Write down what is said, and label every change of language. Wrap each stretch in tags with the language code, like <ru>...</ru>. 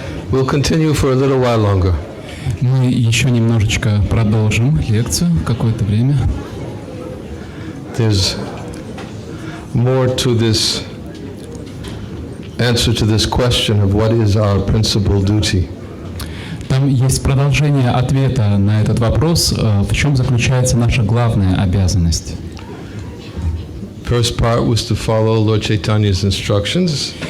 <en>We'll continue for a little while longer.</en> <ru>Мы еще немножечко продолжим лекцию какое-то время.</ru> <en>There's more to this answer to this question of what is our principal duty.</en> <ru>Там есть продолжение ответа на этот вопрос, в чем заключается наша главная обязанность.</ru> <en>First part was to follow Lord Chaitanya's instructions.</en>